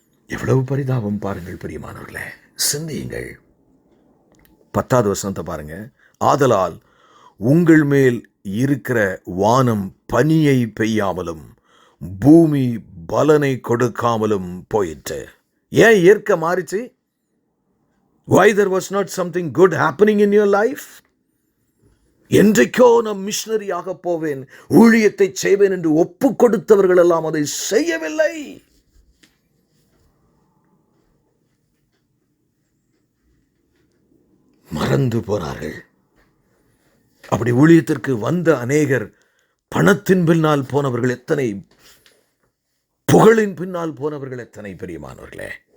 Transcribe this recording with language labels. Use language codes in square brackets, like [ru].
[ta] எவ்வளவு பரிதாபம் பாருங்கள் பிரியமானவர்களே. சிந்தியுங்கள். 10வது வசனத்தை பாருங்க. ஆதலால் உங்கள் மேல் இருக்கிற வானம் பனியை பெய்யாமலும் பூமி பலனை கொடுக்காமலும் போயிற்று. ஏன் இயற்கை மாறிச்சு? [en] Why there was not something good happening in your life? [ta] என்றைக்கோ நான் மிஷனரியாக போவேன், ஊழியத்தை செய்வேன் என்று ஒப்பு கொடுத்தவர்கள் எல்லாம் அதை செய்யவில்லை. மறந்து போனார்கள். அப்படி ஊழியத்திற்கு வந்த அநேகர் பணத்தின் பின்னால் போனவர்கள் எத்தனை, புகழின் பின்னால் போனவர்கள் எத்தனை பிரியமானவர்களே.